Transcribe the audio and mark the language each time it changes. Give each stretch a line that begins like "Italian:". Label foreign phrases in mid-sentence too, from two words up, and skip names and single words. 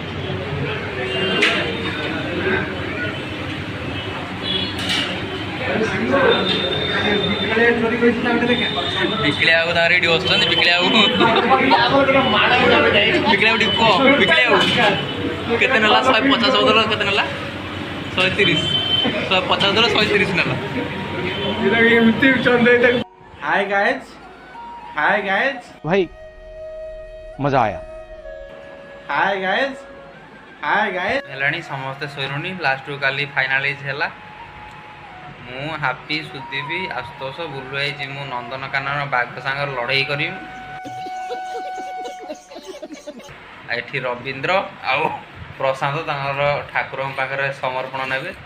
Odia: ବିକିଳିଆ ବାବୁ ତାଙ୍କର ଏଇଠି ବସୁଛନ୍ତି ବିକିଳିଆ ବାବୁ କେତେ ନେଲା 150 ବଦଳ କେତେ ନେଲା 130 150 ବଦଳ 130 ନେଲା
English: hi guys
Hindi: भाई मजा आया
English: hi guys
Odia: ହେଲାଣି ସମସ୍ତେ ଶୋଇଲୁଣି ଲାଷ୍ଟକୁ କାଲି ଫାଇନାଲାଇଜ୍ ହେଲା ମୁଁ ହାପି ସୁଦୀପି ଆଶୁତୋଷ ବୁଲୁ ଭାଇ ଯିମୁ ନନ୍ଦନକାନନ ବାଘ ସାଙ୍ଗରେ ଲଢ଼େଇ କରିମୁ ଏଠି ରବୀନ୍ଦ୍ର ଆଉ ପ୍ରଶାନ୍ତ ତାଙ୍କର ଠାକୁରଙ୍କ ପାଖରେ ସମର୍ପଣ ନେବେ